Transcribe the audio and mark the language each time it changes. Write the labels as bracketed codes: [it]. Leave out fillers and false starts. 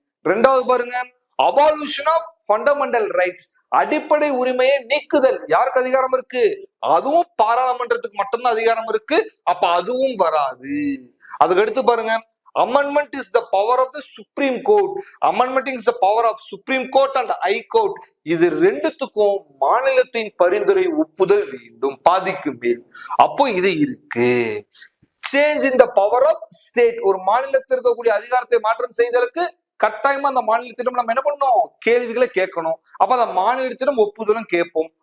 [ta] ரெண்டாவது பாருங்க. [en] abolition of fundamental rights, [ta] அடிப்படை உரிமையை நீக்குதல் யாருக்கு அதிகாரம் இருக்கு? அதுவும் பாராளுமன்றத்துக்கு மட்டும்தான் அதிகாரம் இருக்கு. அப்ப அதுவும் வராது. அதுக்கு அடுத்து பாருங்க. [en] Amendment is the power of the Supreme Court. Amendment is the power of Supreme Court and High Court. [ta] இது ரெண்டுத்துக்கும் மாநிலத்தின் பரிந்துரை ஒப்புதல் வேண்டும் பாதிக்கு மேல். அப்போ இது இருக்கு. [en] Change in the power of state, [ta] ஒரு மாநிலத்தில் இருக்கக்கூடிய அதிகாரத்தை மாற்றம் செய்தலுக்கு கட்டாயமா அந்த மாநிலத்திடம் நம்ம என்ன பண்ணணும்? கேள்விகளை கேட்கணும். அப்ப அந்த மாநிலத்திடம் ஒப்புதலும் கேட்போம்.